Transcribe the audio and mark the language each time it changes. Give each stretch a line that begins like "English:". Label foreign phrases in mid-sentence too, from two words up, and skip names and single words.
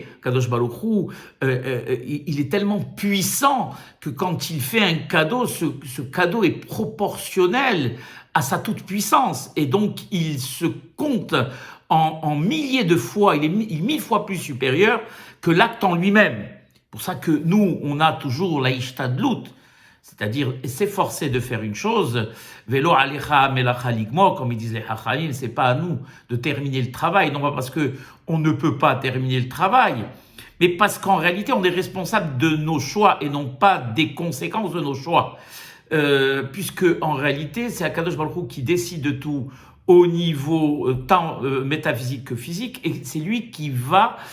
French: Kadosh Baruch Hu, il est tellement puissant que quand il fait un cadeau, ce cadeau est proportionnel à sa toute-puissance. Et donc, il se compte en milliers de fois, il est 1000 fois plus supérieur que l'acte en lui-même. C'est pour ça que nous, on a toujours la ishtadlut, c'est-à-dire s'efforcer de faire une chose,
Hebrew: ולא עליך המלאכה לגמור,
French: comme ils disent les Chachamim, c'est pas à nous de terminer le travail, non pas parce que on ne peut pas terminer le travail, mais parce qu'en réalité on est responsable de nos choix et non pas des conséquences de nos choix, puisque en réalité c'est Akadosh Baruch Hu qui décide de tout au niveau tant métaphysique que physique, et c'est lui qui va